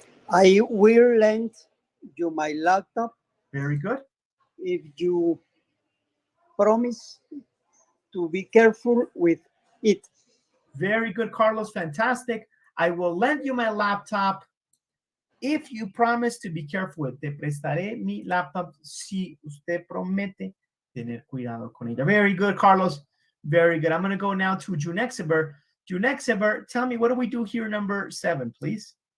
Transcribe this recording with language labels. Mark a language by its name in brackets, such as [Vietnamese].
[English] I will lend you my laptop Very good. if you promise to be careful with it. Very good, Carlos. Fantastic. I will lend you my laptop if you promise to be careful with it. [Spanish] Te prestaré mi laptop si usted promete tener cuidado con ella. [English] Very good, Carlos. Very good. I'm going to go now to Junexiber. Junexiber, tell me, what do we do here, number 7, please?